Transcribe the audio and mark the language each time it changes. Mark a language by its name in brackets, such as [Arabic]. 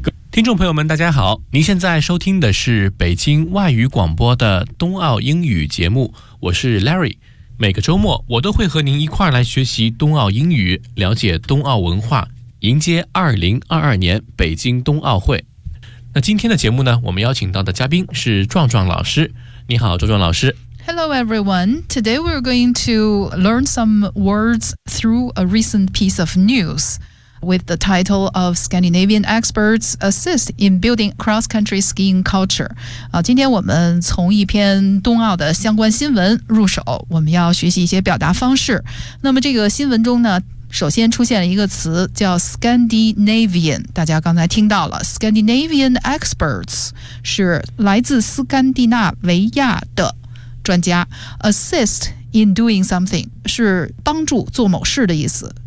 [Chinese] 听众朋友们，大家好，您现在收听的是北京外语广播的冬奥英语节目，我是 Larry。每个周末，我都会和您一块儿来学习冬奥英语，了解冬奥文化，迎接2022年北京冬奥会。那今天的节目呢，我们邀请到的嘉宾是壮壮老师。你好，壮壮老师。 [English] Hello, everyone. Today we're going to learn some words through a recent piece of news with the title of Scandinavian Experts Assist in Building Cross-Country Skiing Culture. [Chinese] 今天我们从一篇冬奥的相关新闻入手，我们要学习一些表达方式。那么这个新闻中呢，首先出现了一个词叫 Scandinavian， 大家刚才听到了 [English] Scandinavian experts [Chinese] 是来自斯堪的纳维亚的专家， [English] assist in doing something [Chinese] 是帮助做某事的意思。